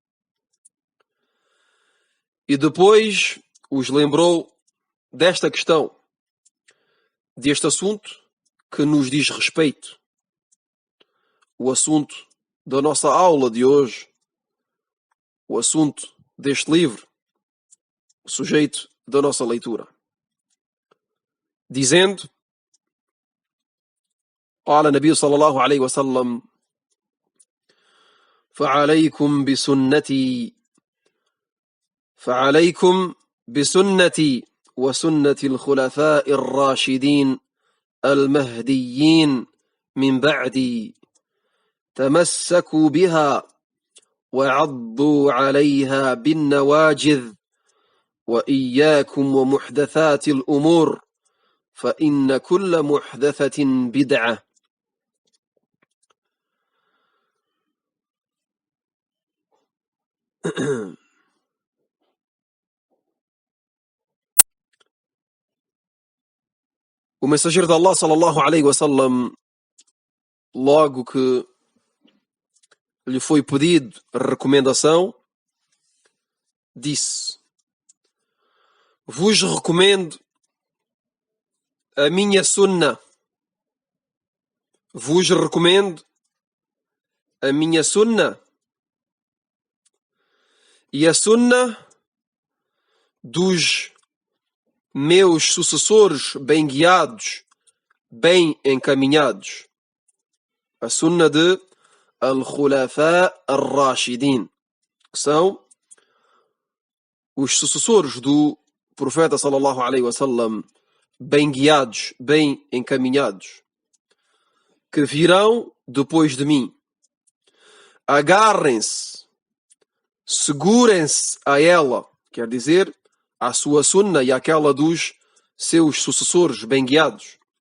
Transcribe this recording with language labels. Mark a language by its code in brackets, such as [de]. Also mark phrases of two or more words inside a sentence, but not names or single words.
[pt] E depois os lembrou desta questão, deste assunto que nos diz respeito. O assunto da nossa aula de hoje, o assunto deste livro, o sujeito da nossa leitura. Dizendo: [ar] قال النبي صلى الله عليه وسلم: فعليكم بسنتي وسنة الخلفاء الراشدين المهديين من بعدي تمسكوا بها وعضوا عليها بالنواجذ وإياكم ومحدثات الأمور فإن كل محدثة بدعة. [pt] O mensageiro de Allah [ar] صلى الله عليه وسلم, [pt] logo que lhe foi pedido recomendação, disse: vos recomendo a minha sunna. Vos recomendo a minha sunna e a sunna dos meus sucessores bem guiados, bem encaminhados. A sunna de [ar] الخلفاء الراشدين, [pt] que são os sucessores do profeta [ar] صلى الله عليه وسلم, [pt] bem guiados, bem encaminhados, que virão depois de mim. Agarrem-se, segurem-se a ela, quer dizer, à sua sunna e àquela dos seus sucessores bem guiados.